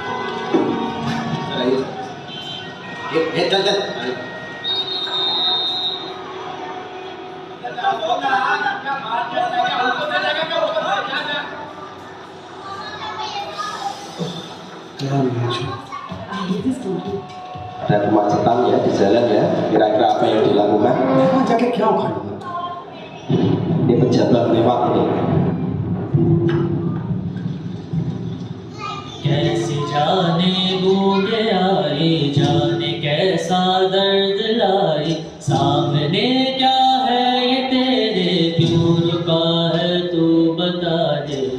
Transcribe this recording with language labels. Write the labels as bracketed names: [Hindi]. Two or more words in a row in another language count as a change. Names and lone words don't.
[Hindi] चल चल [Indonesian] Ada kemacetan ya di jalan ya, kira-kira apa yang dilakukan? Ini pejabat lewat ini. [Hindi] कैसी जाने बूंदे आई, जाने कैसा दर्द लाई, सामने क्या है ये तेरे, क्यों रुका है तू बता दे।